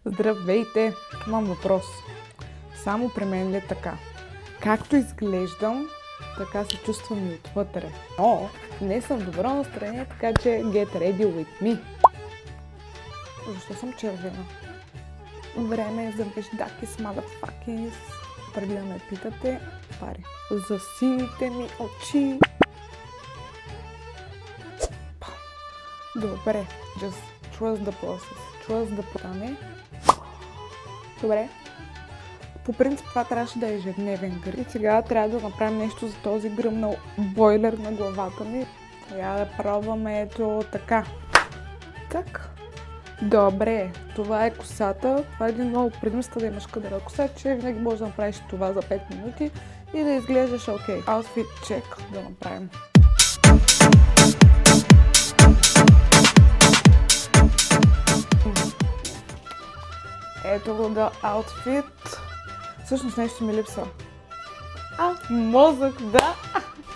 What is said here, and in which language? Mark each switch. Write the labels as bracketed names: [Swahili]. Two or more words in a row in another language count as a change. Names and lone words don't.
[Bulgarian] Здравейте! Имам въпрос. Само при мен ли е така? Както изглеждам, така се чувствам и отвътре. Но не съм в добро настроение, така че [English] get ready with me. [Bulgarian] Защо съм червена? Време е за виждаки с motherfuckers. Преди да ме питате, пари. За сините ми очи. Добре, [English] just trust the process. Trust the process. [Bulgarian] Добре. По принцип това трябваше да е ежедневен грим. И сега трябва да направим нещо за този гръмнал бойлер на главата ми. Сега да пробваме ето така. Так. Добре, това е косата. Това е един много предимство да имаш кадъра коса, че винаги можеш да направиш това за 5 минути и да изглеждаш окей. [English] Outfit check [Bulgarian] да направим. Ето го да аутфит. Всъщност нещо ми липсва. Мозък, да!